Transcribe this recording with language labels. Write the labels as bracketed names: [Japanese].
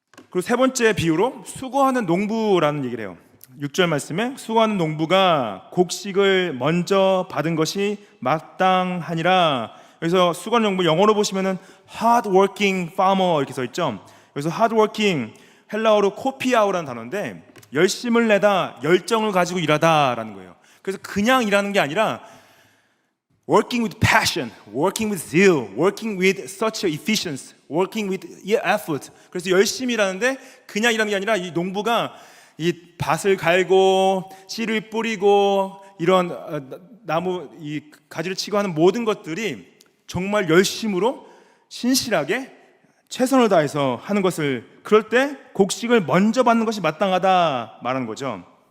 [Korean] 그리고 세 번째 비유로 수고하는 농부라는 얘기를 해요. 6절 말씀에 수고하는 농부가 곡식을 먼저 받은 것이 마땅하니라. 그래서 수건 용부 영어로 보시면은 [English] hard working farmer [Korean] 이렇게 써 있죠. 그래서 [English] hard working [Korean] 헬라어로 코피아우라는 단어인데 열심을 내다, 열정을 가지고 일하다라는 거예요. 그래서 그냥 일하는 게 아니라 [English] working with passion, working with zeal, working with such efficiency, working with effort. [Korean] 그래서 열심히 일하는데 그냥 일하는 게 아니라 이 농부가 이 밭을 갈고 씨를 뿌리고 이런 나무 이 가지를 치고 하는 모든 것들이 정말 열심으로 신실하게 최선을 다해서 하는 것을, 그럴 때 곡식을 먼저 받는 것이 마땅하다 말하는 거죠.